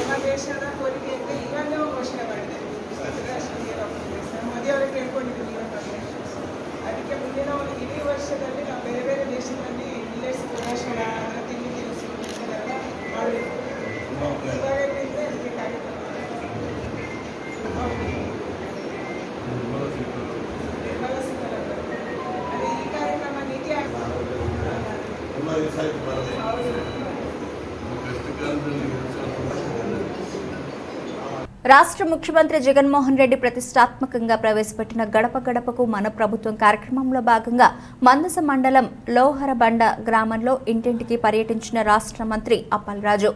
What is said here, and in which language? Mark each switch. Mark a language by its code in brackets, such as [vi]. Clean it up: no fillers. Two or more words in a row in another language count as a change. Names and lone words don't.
[kn] ದೇಶದ ಕೋರಿಕೆಯಿಂದ ಇವಾಗಲೇ ಘೋಷಣೆ ಮಾಡಿದೆ ಅಂತಾರಾಷ್ಟ್ರೀಯ ಡಾಕ್ಟರ್ ಮೋದಿ ಅವರಿಗೆ ಕೇಳ್ಕೊಂಡಿದ್ದೀವಿ ಅದಕ್ಕೆ ಮುಂದಿನ ಒಂದು ಇಡೀ ವರ್ಷದಲ್ಲಿ ನಾವು ಬೇರೆ ಬೇರೆ ದೇಶದಲ್ಲಿ ಮಿಲ್ಲೆಟ್ಸ್ ಪ್ರದರ್ಶನ ತಿಂಡಿ ತಿನಿಸು ಇದನ್ನೆಲ್ಲ ಮಾಡಬೇಕು. ಇವಾಗಲಿಂದ ಅದಕ್ಕೆ ಕಾರ್ಯಕ್ರಮ ಅದೇ ಈ ಕಾರ್ಯಕ್ರಮ ನೀತಿ [te] రాష్ట్ర ముఖ్యమంత్రి జగన్మోహన్ రెడ్డి ప్రతిష్టాత్మకంగా ప్రవేశపెట్టిన గడప గడపకు మన ప్రభుత్వం కార్యక్రమంలో భాగంగా మందస మండలం లోహరబండ గ్రామంలో ఇంటింటికి పర్యటించిన రాష్ట్ర మంత్రి అప్పలరాజు.